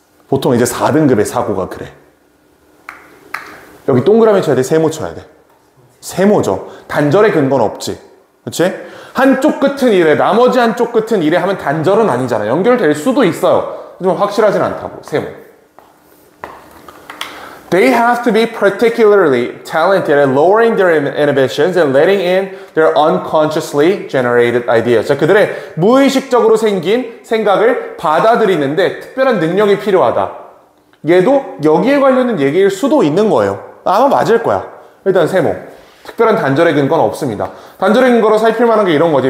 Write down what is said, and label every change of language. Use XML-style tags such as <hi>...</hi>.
<ko>보통 이제 4등급의 사고가 그래. 여기 동그라미 쳐야 돼? 세모 쳐야 돼? 세모죠. 단절의 근거는 없지. 그치? 한쪽 끝은 이래 나머지 한쪽 끝은 이래 하면 단절은 아니잖아. 연결될 수도 있어요. 하지만 확실하진 않다고. 세모.</ko> <en>They have to be particularly talented at lowering their inhibitions and letting in their unconsciously generated ideas.</en> <ko>자, 그들의 무의식적으로 생긴 생각을 받아들이는데 특별한 능력이 필요하다. 얘도 여기에 관련된 얘기일 수도 있는 거예요. 아마 맞을 거야. 일단 세모. 특별한 단절의 근거는 없습니다. 단절의 근거로 살필 만한 게 이런 거지.</ko>